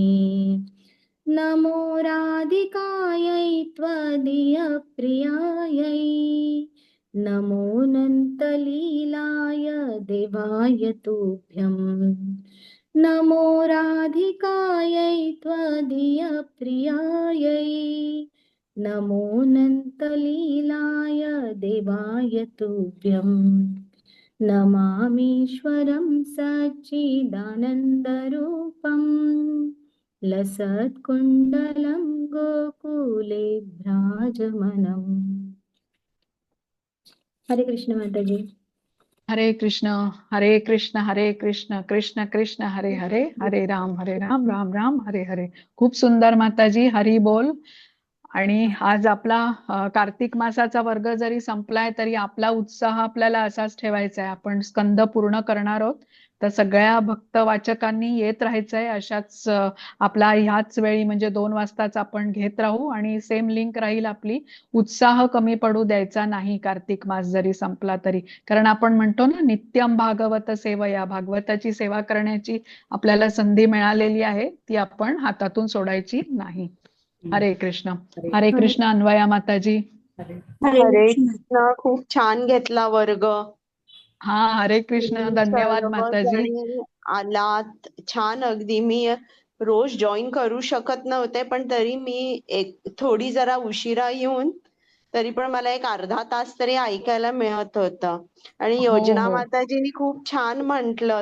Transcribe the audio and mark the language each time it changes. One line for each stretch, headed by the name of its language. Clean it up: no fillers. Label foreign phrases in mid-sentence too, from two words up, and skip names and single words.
Sanskrit: नमो राधिकायै त्वदीयप्रियायै नमो नन्तलीलाय देवाय तुभ्यं नमो राधिकायै त्वदीयप्रियायै नमो नन्तलीलाय देवाय तुभ्यं नमामीश्वरं सच्चिदानन्दरूपं लसत्कुण्डलं गोकुले भ्राजमानम्।
Marathi: हरे कृष्ण माताजी।
Sanskrit: हरे कृष्ण हरे कृष्ण कृष्ण कृष्ण हरे हरे हरे राम राम राम हरे हरे.
Marathi: खूप सुंदर माताजी, हरी बोल. आणि आज आपला कार्तिक मासाचा वर्ग जरी संपलाय तरी आपला उत्साह आपल्याला असाच ठेवायचा आहे. आपण स्कंद पूर्ण करणार आहोत, तर सगळ्या भक्त वाचकांनी येत राहायचंय. अशाच आपला ह्याच वेळी म्हणजे 2 वाजताच आपण घेत राहू आणि
English: same link
Marathi: राहील आपली. उत्साह कमी पडू द्यायचा नाही कार्तिक मास जरी संपला तरी, कारण आपण म्हणतो ना
Sanskrit: नित्यम भागवत सेवया,
Marathi: भागवताची सेवा करण्याची आपल्याला संधी मिळालेली आहे, ती आपण हातातून सोडायची नाही. हरे कृष्ण अन्वया माताजी. हरे कृष्ण. खूप छान घेतला वर्ग. हा हरे कृष्ण, धन्यवाद माताजी. आणि आलात छान. अगदी मी रोज जॉईन करू शकत नव्हते, पण तरी मी थोडी जरा उशिरा येऊन तरी पण मला एक अर्धा तास तरी ऐकायला मिळत होतं. आणि योजना माताजींनी खूप छान म्हंटल.